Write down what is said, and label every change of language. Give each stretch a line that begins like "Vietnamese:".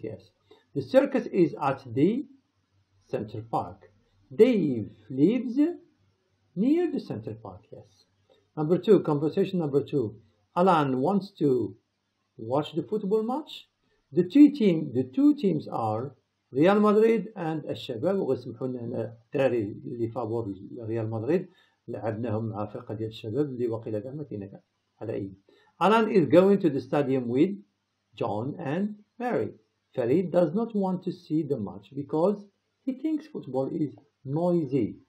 English: Yes, the circus is at the Center Park. Dave lives near the Center Park. Yes. Number 2, conversation number 2. Alan wants to watch the football match. The two teams are Real Madrid and الشباب.
Arabic: وغسمحوا لنا هنا الدراري اللي فابور ريال مدريد لعبناهم مع فرقة ديال الشباب اللي وقيلا كاع ما كاينه كاع على أي.
English: Alan is going to the stadium with John and Mary. Farid does not want to see the match because he thinks football is noisy.